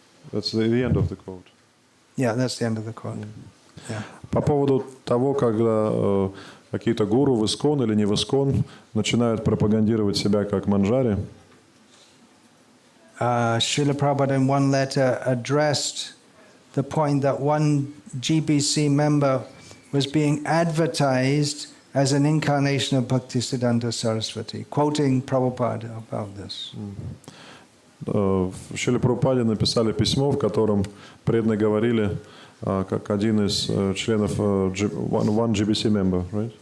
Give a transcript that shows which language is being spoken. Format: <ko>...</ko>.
<en>That's the end of the quote. Yeah, that's the end of the quote. Yeah.</en> <ru>По поводу того, когда какие-то гуру в ISKCON или не в ISKCON начинают пропагандировать себя как манджари,</ru> <en>Srila Prabhupada in one letter addressed the point that one GBC member was being advertised as an incarnation of Bhaktisiddhanta Saraswati, quoting Prabhupada about this.</en> <ru>в Шриле Прабхупаде написали письмо, в котором преданные говорили, как один из членов</ru> <en>one GBC member, right?</en>